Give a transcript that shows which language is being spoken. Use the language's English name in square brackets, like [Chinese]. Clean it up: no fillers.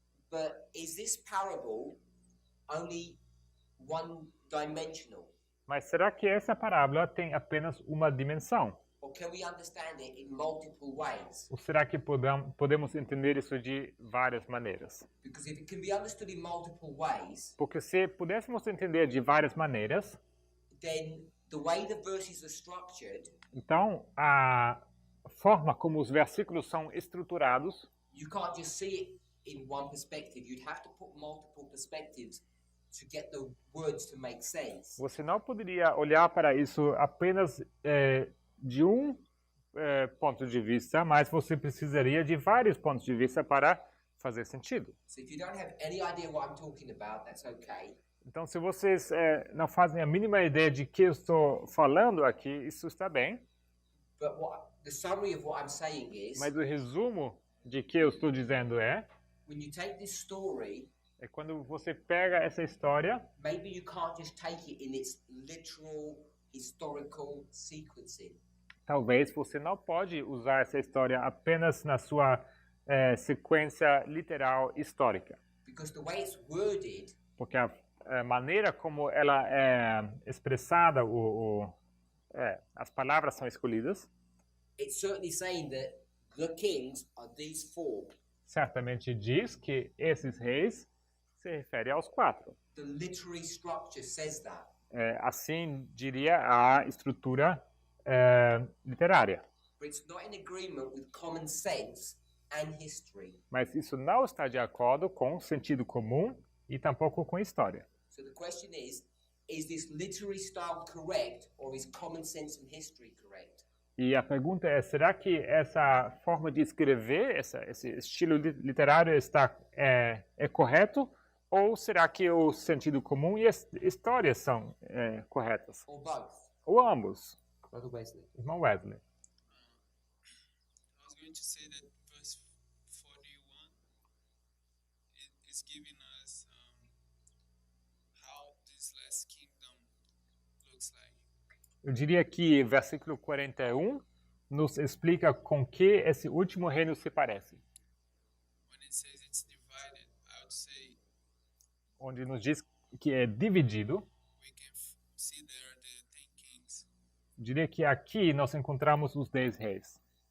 [English] But is this parable only one dimensional? [Portuguese] Mas será que essa parábola tem apenas uma dimensão? [English] Or can we understand it in multiple ways? [Portuguese] Ou será que podemos entender isso de várias maneiras? [English] Because if it can be understood in multiple ways, [Portuguese] Porque se pudéssemos entender de várias maneiras, [English] then the way the verses are structured, [Portuguese] então a forma como os versículos são estruturados, [English] you can't just see it in one perspective. You'd have to put multiple perspectives to get the words to make sense. [Portuguese] você não poderia olhar para isso apenas de um ponto de vista, mas você precisaria de vários pontos de vista para fazer sentido. [English] So if you don't have any idea what I'm talking about, that's okay. [Portuguese] Então, se vocês não fazem a mínima ideia de que eu estou falando aqui, isso está bem. [English] But the summary of what I'm saying is, [Portuguese] Mas o resumo de que eu estou dizendo [English] when you take this story, [Portuguese] quando você pega essa história, [English] maybe you can't just take it in its literal historical sequencing. [Portuguese] talvez você não pode usar essa história apenas na sua sequência literal histórica. [English] Because the way it's worded, [Portuguese] Porque a maneira como ela é expressada, as palavras são escolhidas, [English] it's certainly saying that the kings are these four. [Portuguese] certamente diz que esses reis se referem aos 4. [English] The literary structure says that. [Portuguese] Assim diria a estrutura literária. [English] But it's not in agreement with common sense and history. [Portuguese] Mas isso não está de acordo com o sentido comum e tampouco com a história. [English] So the question is this literary style correct or is common sense and history correct? [Portuguese] E a pergunta é, será que essa forma de escrever, esse estilo literário é correto? Ou será que o sentido comum e a história são corretas? [English] Or both? [Portuguese] Ou ambos? [English] Brother Wesley. [Portuguese] Irmão Wesley. [English] I was going to say that verse 41 is giving us how this last kingdom looks like. [Portuguese] Eu diria que versículo 41 nos explica com que esse último reino se parece. [English] When it says it's divided, I would say [Portuguese] Onde nos diz que é dividido. [English] we can see there the 10 kings. [Portuguese] Eu diria que aqui nós encontramos os 10 reis.